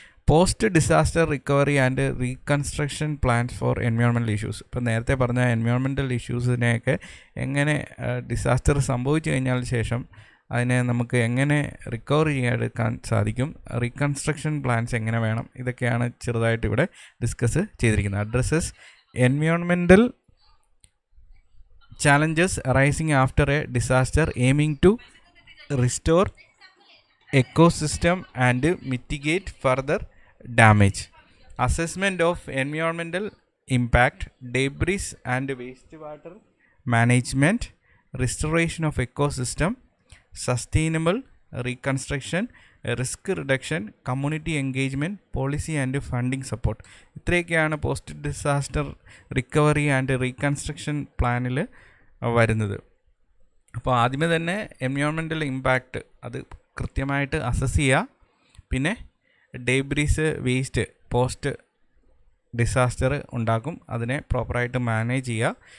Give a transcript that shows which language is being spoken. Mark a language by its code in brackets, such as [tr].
[en] Post disaster recovery and reconstruction plans for environmental issues. [ml] ഇപ്പോൾ നേരത്തെ പറഞ്ഞ എൻവയോൺമെൻറ്റൽ ഇഷ്യൂസിനെയൊക്കെ എങ്ങനെ ഡിസാസ്റ്റർ സംഭവിച്ചു കഴിഞ്ഞാൽ ശേഷം അതിനെ നമുക്ക് എങ്ങനെ റിക്കവർ ചെയ്യാൻ സാധിക്കും, റീകൺസ്ട്രക്ഷൻ പ്ലാൻസ് എങ്ങനെ വേണം, ഇതൊക്കെയാണ് ചെറുതായിട്ട് ഇവിടെ ഡിസ്കസ് ചെയ്തിരിക്കുന്നത്. [en] Addresses environmental challenges arising after a disaster aiming to restore ecosystem and mitigate further damage, assessment of environmental impact, debris and wastewater management, restoration of ecosystem, sustainable reconstruction, risk reduction, community engagement, policy and funding support. [ml] ഇത്രയൊക്കെയാണ് post disaster recovery and reconstruction പ്ലാനിൽ വരുന്നത്. അപ്പോൾ ആദ്യമേ തന്നെ environmental impact അത് കൃത്യമായിട്ട് assess ചെയ്യുക. പിന്നെ ഡേബ്രീസ്, വേസ്റ്റ് പോസ്റ്റ് ഡിസാസ്റ്റർ ഉണ്ടാക്കും, അതിനെ പ്രോപ്പറായിട്ട് മാനേജ് ചെയ്യുക.